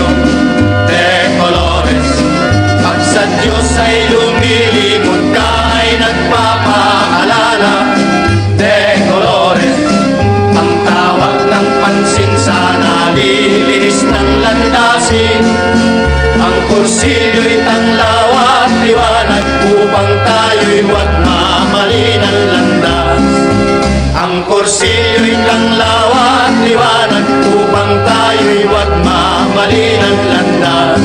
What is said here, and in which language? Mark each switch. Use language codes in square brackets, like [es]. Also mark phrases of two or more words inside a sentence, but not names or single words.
[es] De colores, [tl] pag sa Diyos ay lumilimot ka ay nagpapaalala. [es] De colores, [tl] ang tawag ng pansin sa nalilinis ng landasin. Ang kursilyo'y tanglaw at liwanag upang tayo'y huwag mamali ng landas. Ang kursilyo'y tanglaw at liwanag upang tayo'y huwag mamali ng landas.